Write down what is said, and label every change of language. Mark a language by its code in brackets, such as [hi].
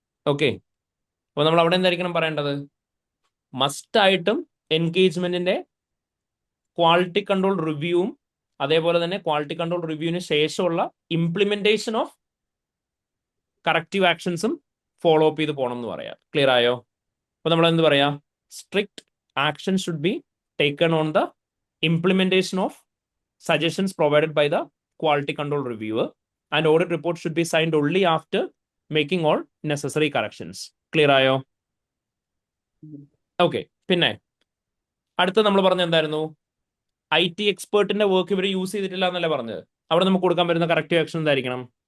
[ml] Okay, അപ്പൊ നമ്മൾ അവിടെ എന്തായിരിക്കണം പറയേണ്ടത്? മസ്റ്റായിട്ടും എൻഗേജ്മെന്റിന്റെ ക്വാളിറ്റി കൺട്രോൾ റിവ്യൂവും അതേപോലെ തന്നെ ക്വാളിറ്റി കൺട്രോൾ റിവ്യൂവിന് ശേഷമുള്ള implementation of corrective ആക്ഷൻസും follow up ചെയ്ത് പോകണം എന്ന് പറയാം. ക്ലിയർ ആയോ? അപ്പൊ നമ്മൾ എന്ത് പറയാ? [en] Strict action should be taken on the implementation of suggestions provided by the quality control reviewer and audit report should be signed only after making all necessary corrections. [ml] Clear ആയോ? ഓക്കെ, പിന്നെ അടുത്ത നമ്മൾ പറഞ്ഞ എന്തായിരുന്നു? IT എക്സ്പേർട്ടിന്റെ വർക്ക് ഇവർ use ചെയ്തിട്ടില്ല എന്നല്ല പറഞ്ഞത്. അവിടെ നമുക്ക് കൊടുക്കാൻ പറ്റുന്ന കറക്റ്റീവ് ആക്ഷൻ എന്തായിരിക്കണം?